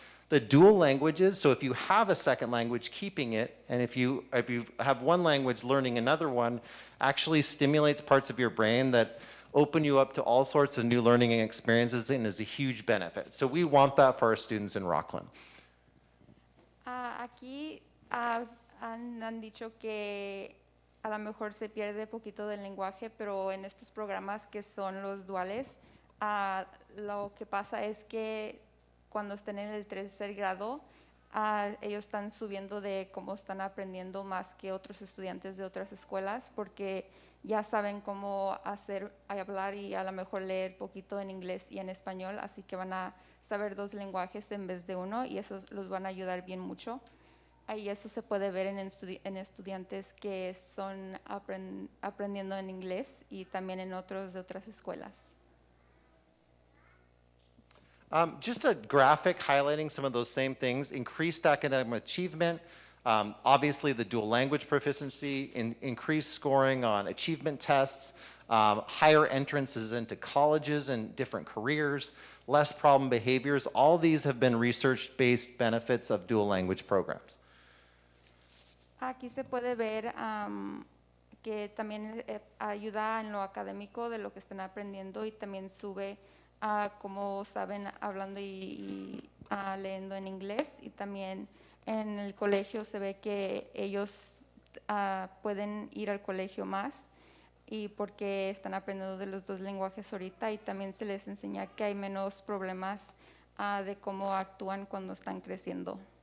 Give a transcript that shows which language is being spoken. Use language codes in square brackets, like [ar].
[en] The dual languages, so if you have a second language, keeping it, and if you have one language, learning another one, actually stimulates parts of your brain that open you up to all sorts of new learning and experiences and is a huge benefit. So we want that for our students in Rocklin. [es] Aquí han dicho que a lo mejor se pierde poquito del lenguaje, pero en estos programas que son los duales, lo que pasa es que cuando estén en el tercer grado, ellos están subiendo de cómo están aprendiendo más que otros estudiantes de otras escuelas, porque ya saben cómo hablar y a lo mejor leer poquito en inglés y en español, así que van a saber dos lenguajes en vez de uno y eso los van a ayudar bien mucho. Y eso se puede ver en estudiantes que son aprendiendo en inglés y también en otros de otras escuelas. [en] Just a graphic highlighting some of those same things: increased academic achievement, obviously the dual language proficiency, increased scoring on achievement tests, higher entrances into colleges and different careers, less problem behaviors. All these have been research-based benefits of dual language programs. [es] Aquí se puede ver que también ayuda en lo académico de lo que están aprendiendo y también sube como saben, hablando y leyendo en inglés, y también en el colegio se ve que ellos pueden ir al colegio más y porque están aprendiendo de los dos lenguajes ahorita, y también se les enseña que hay menos problemas de cómo actúan cuando están creciendo.